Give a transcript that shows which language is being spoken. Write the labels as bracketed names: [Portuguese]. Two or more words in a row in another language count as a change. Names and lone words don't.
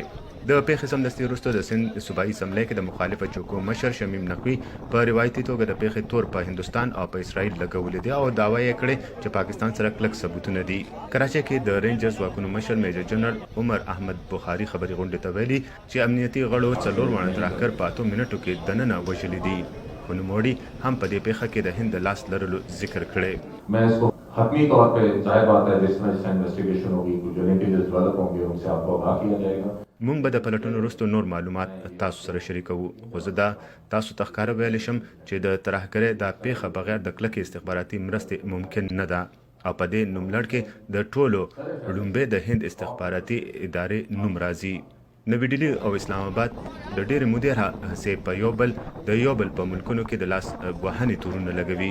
[Pashto] د پیښې سمدستي وروسته د سند صوبایي اسمبلی کې د مخالفه جوکو مشر شمیم نقوي په روایتي توګه د پیښې تور په هندستان او په اسرائیل لګولې دي او دعوا یې کړې چې پاکستان سره کلک ثبوتونه دي. کراچۍ کې د رینجرز واکونو مشر میجر جنرال عمر احمد بخاري خبري غونډې ته ویلي چې امنیتي غړو 4 واړه ترهګر په 8 منټو کې دننه وژلي دي. خو نوموړي هم په دې پیښه کې د هند د لاس لرلو ذکر کړی. [Urdu] حتمی طور پہ ظاہر بات ہے جس میں انویسٹیگیشن ہوگی جو [English] linkages develop [Urdu] ہوں گے ان سے آپ کو آگاہ کیا جائے گا. [Pashto] مونږ به د پلټنو وروسته نور معلومات تاسو سره شریکوو، خو زه دا تاسو ته ښکاره ویلی شم چې د ترهګرۍ دا پیښه بغیر د کلکې استخباراتي مرستې ممکن نه ده او په دې نوملړ کې د ټولو لومبې د هند استخباراتي ادارې نوم راځي. نوی ډیلی او اسلام آباد د ډېرې مودې راهیسې په یو بل په ملکونو کې د لاس وهنې تورونه لګوي.